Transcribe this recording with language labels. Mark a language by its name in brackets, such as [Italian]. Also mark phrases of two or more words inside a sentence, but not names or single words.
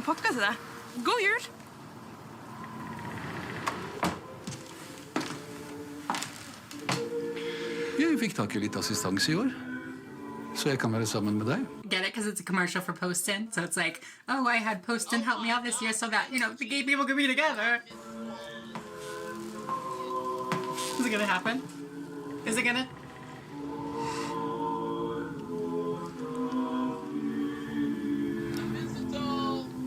[Norwegian] til deg. God jul! Jeg fikk tak i litt assistanse i år, så jeg kan være sammen med deg. [English] Get it? Because it's a commercial for Poston. So it's like, oh, I had Poston help me out this year so that, you know, the gay people could be together. Is it gonna happen? Is it gonna? Mistletoe!